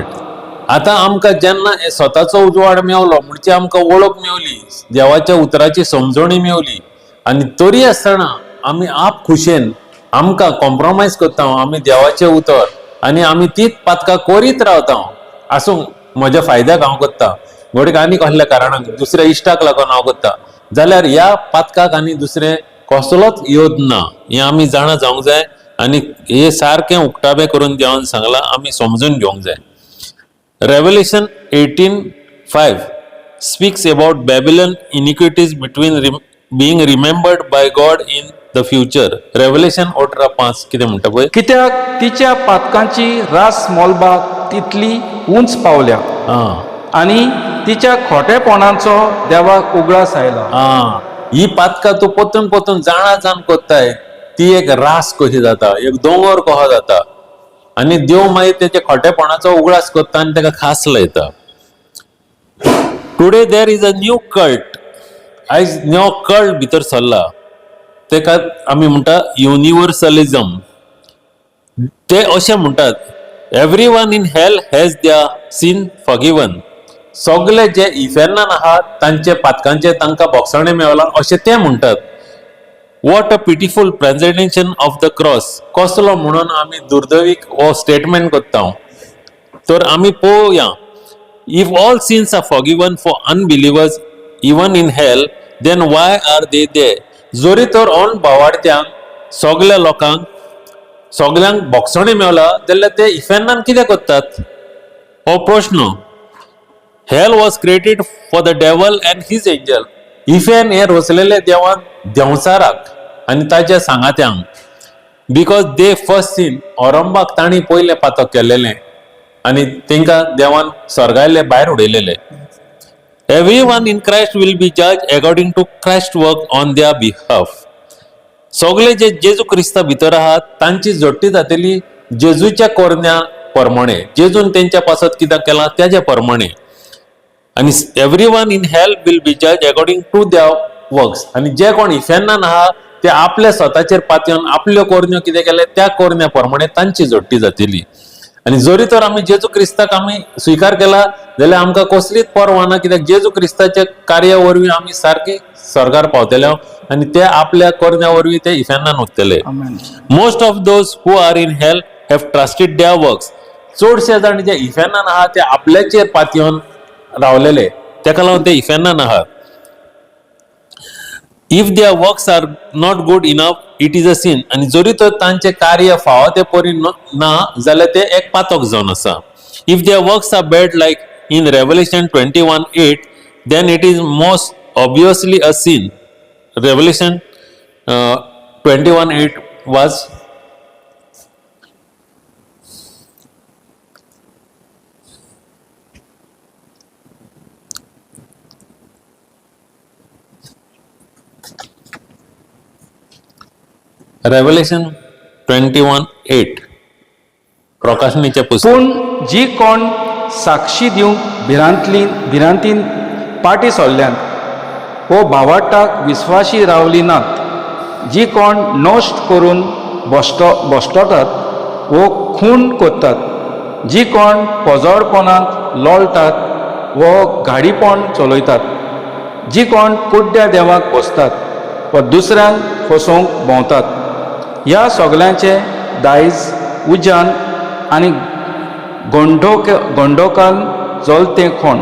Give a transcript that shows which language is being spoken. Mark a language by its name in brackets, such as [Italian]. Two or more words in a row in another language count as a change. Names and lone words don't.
[Konkani] आतां आमकां जेन्ना स्वताचो उजवाड मेवलो म्हणजे आमकां वळख मेवली, देवाच्या उतराची समजणी मेवली, आनी तरी आसतना आमी आप खुशेन आमकां कॉम्प्रोमायज करता आमी देवाचें उतर आनी आमी तीच पातकां करीत रावता. आसूं म्हज्या फायद्याक हांव करता, घडीक आनी कसल्या कारणाक दुसऱ्या इश्टाक लागून हांव करता, जाल्यार ह्या पातकाक आनी दुसरें कसलोच योद ना. हें आमी जाणा जावंक जाय आनी हे सारकें उक्ताबें करून देवान सांगलां, आमी समजून घेवंक जाय. [English] Revelation 18:5 speaks about Babylon iniquities being remembered by God in the future. [Konkani] Revelation 18:5 कितें म्हणटा पळय, कित्याक तिच्या पातकांची रास मोलबाग तितली उंच पावल्या आनी तिच्या खोटेपणाचो देवाक उगडास आयला. ही पातकां तूं पोतून पोतून जाणा जावन कोत्ताय ती एक रास कशी जाता, एक दोंगर कहो जाता, आनी देव मागीर तेच्या खोटेपणाचो उगडास करता आनी ताका खास लायता. [English] Today there is a new cult. [Konkani] आयज [English] new cult [Konkani] भितर सरला, तेका आमी म्हणटा युनिवर्सलिझम. ते अशें म्हणटात [English] Everyone in hell has their sin forgiven. [Konkani] सगळे जे इफेर्नान आहात तांचे पातकांचे तांकां बोगसणें मेवलां अशें ते म्हणटात. [English] What a pitiful presentation of the cross. [Konkani] कसलो म्हणून आमी दुर्दैवीक हो स्टेटमेंट करता. तर आमी पळोवया, [English] If all sins are forgiven for unbelievers even in hell, then why are they there. [Konkani] जोरी तर ऑन भावार्थ्यांक सगळ्या लोकांक सगळ्यांक बोगसणें मेवला जाल्यार ते इफेर्नान कितें करतात हो प्रश्न. [English] Hell was created for the devil and his angel. [Konkani] इफेन हे रचलेले देवान देंवचाराक आनी ताच्या सांगात्यांक, [English] because they first sin. [Konkani] औरंबाक तांणी पयलें पातक केलेलें आनी तांकां देवान स्वर्गायले भायर उडयलेले. [English] Everyone in Christ will be judge according to Christ work on their behalf. [Konkani] सगळे जे जेजू क्रिस्ता भितर आहात तांची जोडटी जातली जेजूच्या कोरण्या प्रमाणे, जेजून तेंच्या पासत कितें केलां त्याच्या प्रमाणे. [English] आनी Everyone in hell will be judge according to their works. [Konkani] आनी जे कोण इफेर्नान आहा ते आपल्या स्वताचेर पातयेवन आपल्यो कोरण्यो कितें केले त्या कोरण्या प्रमाणे तांची जोडटी जातली. आनी जरी तर आमी जेजू क्रिस्ताक आमी स्विकार केला जाल्यार आमकां कसलीच पर्वा ना, कित्याक जेजू क्रिस्ताच्या कार्या वरवीं आमी सारके स्वर्गार पावतले आनी ते आपल्या कोरण्या वरवीं ते इफेर्नान वतले. [English] Most of those who are in hell have trusted their works. [Konkani] चडशे जाण जे इफेनान आहात ते आपल्याचेर पातयेवन रावलेले, तेका लागून ते इफेनान आहात. [English] If their works are not good enough it is a sin. [Konkani] आणि जरी तर तांचे कार्य फावो ते परी ना जाल्यार ते एक पातक जावन आसा. [English] If their works are bad like in Revelation 21:8 then it is most obviously a sin. Revelation 21:8 was Revelation 21:8 [Konkani] प्रकाशनीचे पुस्तक. पूण जी कोण साक्षी दिवंक भिरांतीन पाटी सोडल्यान वो भावाटाक विस्वाशी रावली नात, जी कोण नोश्ट करून बसतात वो खून कोत्तात, जी कोण पोजोडपणांत लोळटात वो घाडीपण चलयतात, जी कोण कुड्ड्या देवाक बसतात व दुसऱ्यांक फसोवंक भोंवतात, ह्या सगळ्यांचे दायज उज्यान आनी गोंडोकान जलतें खोण.